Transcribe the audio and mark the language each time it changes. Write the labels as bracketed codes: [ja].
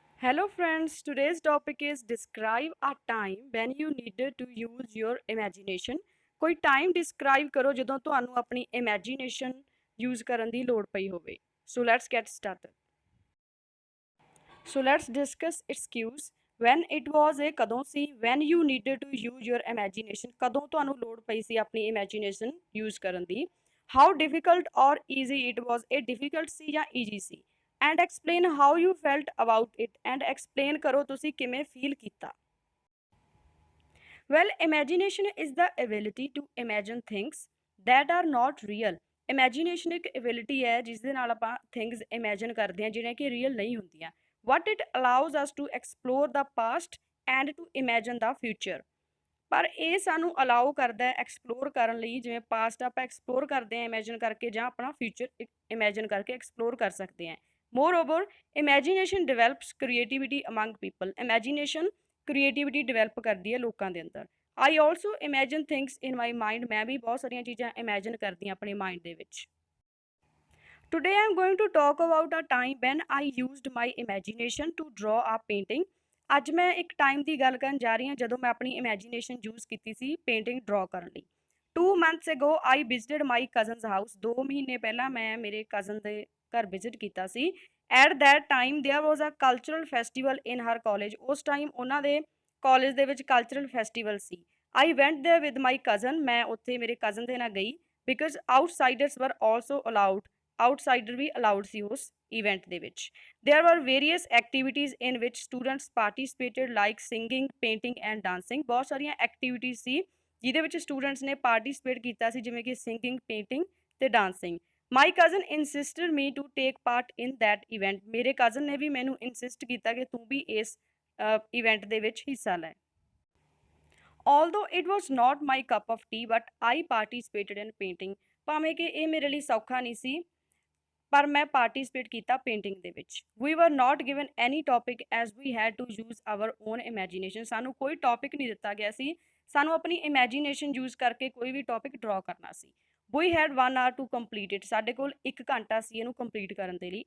[en] Hello friends, today's topic is describe a time when you needed to use your imagination. [pa] ਕੋਈ time describe ਕਰੋ ਜਦੋਂ ਤੁਹਾਨੂੰ ਆਪਣੀ imagination use ਕਰਨ ਦੀ ਲੋੜ ਪਈ ਹੋਵੇ. [en] So let's get started. So let's discuss its cues. When it was a [pa] ਕਦੋਂ ਸੀ [en] when you needed to use your imagination [pa] ਕਦੋਂ ਤੁਹਾਨੂੰ ਲੋੜ ਪਈ ਸੀ ਆਪਣੀ imagination use ਕਰਨ ਦੀ. [en] How difficult or easy it was, [pa] ਇਹ difficult ਸੀ ਜਾਂ easy ਸੀ. [en] And explain how you felt about it and explain [pa] ਕਰੋ ਤੁਸੀਂ ਕਿਵੇਂ feel ਕੀਤਾ. [en] Well, imagination is the ability to imagine things that are not real. [pa] Imagination ਇੱਕ ability ਹੈ ਜਿਸ ਦੇ ਨਾਲ ਆਪਾਂ things imagine ਕਰਦੇ ਹਾਂ ਜਿਹੜੀਆਂ ਕਿ real ਨਹੀਂ ਹੁੰਦੀਆਂ. [en] What it allows us to explore the past and to imagine the future. [pa] ਪਰ ਇਹ ਸਾਨੂੰ ਅਲਾਉ ਕਰਦਾ ਹੈ ਐਕਸਪਲੋਰ ਕਰਨ ਲਈ, ਜਿਵੇਂ ਪਾਸਟ ਆਪਾਂ ਐਕਸਪਲੋਰ ਕਰਦੇ ਹਾਂ ਇਮੇਜਿਨ ਕਰਕੇ, ਜਾਂ ਆਪਣਾ ਫਿਊਚਰ ਇਮੇਜਿਨ ਕਰਕੇ ਐਕਸਪਲੋਰ ਕਰ ਸਕਦੇ ਹਾਂ. [en] Moreover imagination develops creativity among people. [pa] Imagination creativity develop ਕਰਦੀ ਹੈ ਲੋਕਾਂ ਦੇ ਅੰਦਰ. [en] I also imagine things in my mind. [pa] ਮੈਂ ਵੀ ਬਹੁਤ ਸਾਰੀਆਂ ਚੀਜ਼ਾਂ ਇਮੇਜਿਨ ਕਰਦੀ ਹਾਂ ਆਪਣੇ ਮਾਈਂਡ ਦੇ ਵਿੱਚ. [en] Today I am going to talk about a time when I used my imagination to draw a painting. [pa] ਅੱਜ ਮੈਂ ਇੱਕ ਟਾਈਮ ਦੀ ਗੱਲ ਕਰਨ ਜਾ ਰਹੀ ਹਾਂ ਜਦੋਂ ਮੈਂ ਆਪਣੀ ਇਮੇਜਿਨੇਸ਼ਨ ਯੂਜ਼ ਕੀਤੀ ਸੀ ਪੇਂਟਿੰਗ ਡਰਾ ਕਰਨ ਲਈ. [en] 2 months ago I visited my cousin's house. [pa] 2 ਮਹੀਨੇ ਪਹਿਲਾਂ ਮੈਂ ਮੇਰੇ ਕਜ਼ਨ ਦੇ ਘਰ ਵਿਜ਼ਿਟ ਕੀਤਾ ਸੀ. [en] At that time there was a cultural festival in her college. [pa] ਉਸ ਟਾਈਮ ਉਹਨਾਂ ਦੇ ਕਾਲਜ ਦੇ ਵਿੱਚ cultural festival ਸੀ. [en] I went there with my cousin. [pa] ਮੈਂ ਉੱਥੇ ਮੇਰੇ ਕਜ਼ਨ ਦੇ ਨਾਲ ਗਈ [en] because outsiders were also allowed. [pa] Outsider we allowed ਸੀ ਉਸ ਇਵੈਂਟ ਦੇ ਵਿੱਚ. [en] There were various activities in which students participated like singing, painting and dancing. [pa] ਬਹੁਤ ਸਾਰੀਆਂ ਐਕਟੀਵਿਟੀਜ਼ ਸੀ ਜਿਹਦੇ ਵਿੱਚ ਸਟੂਡੈਂਟਸ ਨੇ ਪਾਰਟਿਸਿਪੇਟ ਕੀਤਾ ਸੀ, ਜਿਵੇਂ ਕਿ ਸਿੰਗਿੰਗ, ਪੇਂਟਿੰਗ ਤੇ dancing. [en] My cousin insisted me to take part in that event. [pa] ਮੇਰੇ ਕਜ਼ਨ ਨੇ ਵੀ ਮੈਨੂੰ ਇਨਸਿਸਟ ਕੀਤਾ ਕਿ ਤੂੰ ਵੀ ਇਸ ਇਵੈਂਟ ਦੇ ਵਿੱਚ ਹਿੱਸਾ ਲੈ. [en] Although it was not my cup of tea, but I participated in painting. [pa] ਭਾਵੇਂ ਕਿ ਇਹ ਮੇਰੇ ਲਈ ਸੌਖਾ ਨਹੀਂ ਸੀ, ਪਰ ਮੈਂ ਪਾਰਟਿਸਿਪੇਟ ਕੀਤਾ ਪੇਂਟਿੰਗ ਦੇ ਵਿੱਚ. [en] We were not given any topic as we had to use our own imagination. [pa] ਸਾਨੂੰ ਕੋਈ ਟੋਪਿਕ ਨਹੀਂ ਦਿੱਤਾ ਗਿਆ ਸੀ, ਸਾਨੂੰ ਆਪਣੀ ਇਮੈਜੀਨੇਸ਼ਨ ਯੂਜ਼ ਕਰਕੇ ਕੋਈ ਵੀ ਟੋਪਿਕ ਡਰਾ ਕਰਨਾ ਸੀ. [en] We had 1 hour to complete it. [pa] ਸਾਡੇ ਕੋਲ 1 ਘੰਟਾ ਸੀ ਇਹਨੂੰ ਕੰਪਲੀਟ ਕਰਨ ਦੇ ਲਈ.